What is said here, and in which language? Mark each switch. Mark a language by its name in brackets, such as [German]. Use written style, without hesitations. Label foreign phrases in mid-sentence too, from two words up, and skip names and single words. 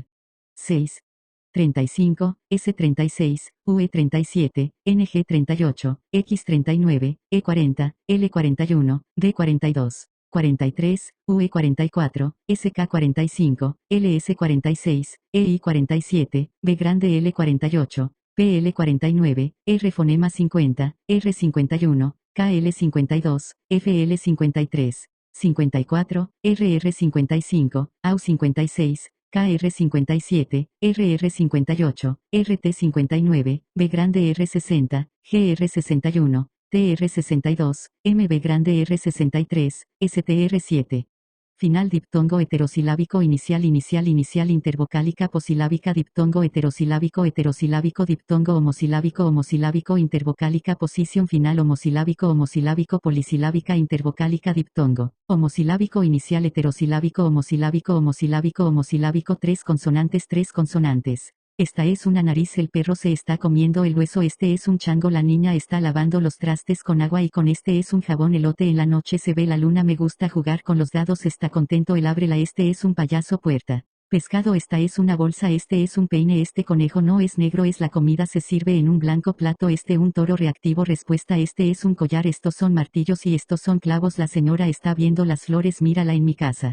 [Spanish] 6. 35, S36, UE37, NG38, X39, E40, L41, D42, 43, UE44, SK45, LS46, EI47, B grande L48, PL49, R fonema 50, R51, KL52, FL53, 54, RR55, AU56, KR57, RR58, RT59, B grande R60, GR61, TR62, MB grande R63, STR7. Final diptongo heterosilábico inicial intervocálica posilábica diptongo heterosilábico diptongo homosilábico intervocálica posición final homosilábico polisilábica intervocálica diptongo homosilábico inicial heterosilábico homosilábico tres consonantes. Esta es una nariz el perro se está comiendo el hueso este es un chango la niña está lavando los trastes con agua y con este es un jabón elote en la noche se ve la luna me gusta jugar con los dados está contento el ábrela este es un payaso puerta. Pescado esta es una bolsa este es un peine este conejo no es negro es la comida se sirve en un blanco plato este un toro reactivo respuesta este es un collar estos son martillos y estos son clavos la señora está viendo las flores mírala en mi casa.